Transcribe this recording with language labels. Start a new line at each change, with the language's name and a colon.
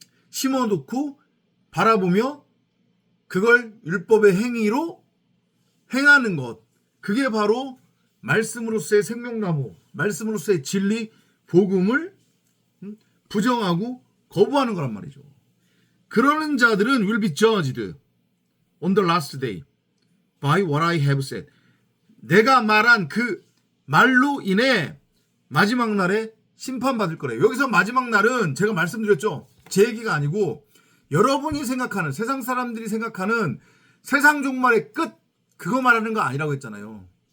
Korean: 심어놓고 바라보며 그걸 율법의 행위로 행하는 것, 그게 바로 말씀으로서의 생명나무, 말씀으로서의 진리 복음을 부정하고 거부하는 거란 말이죠. 그러는 자들은
English: will be judged on the last day by what I have said.
Korean: 내가 말한 그 말로 인해 마지막 날에 심판받을 거래요. 여기서 마지막 날은 제가 말씀드렸죠. 제 얘기가 아니고 여러분이 생각하는, 세상 사람들이 생각하는 세상 종말의 끝, 그거 말하는 거 아니라고 했잖아요.